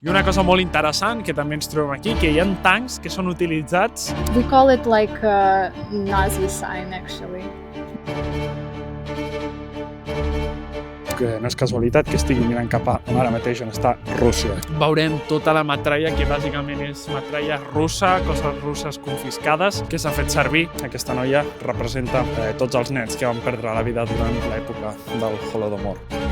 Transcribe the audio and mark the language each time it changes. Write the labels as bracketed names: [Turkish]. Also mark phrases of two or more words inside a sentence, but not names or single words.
[Catalan] I una cosa molt interessant que també ens trobem aquí, que hi ha tancs que són utilitzats... [English] We call it like a Nazi sign, actually. [Catalan] Que no és casualitat que estigui mirant cap a on ara mateix on està Rússia. Veurem tota la metralla, que bàsicament és metralla russa, coses russes confiscades, que s'ha fet servir. Aquesta noia representa tots els nens que van perdre la vida durant l'època del Holodomor.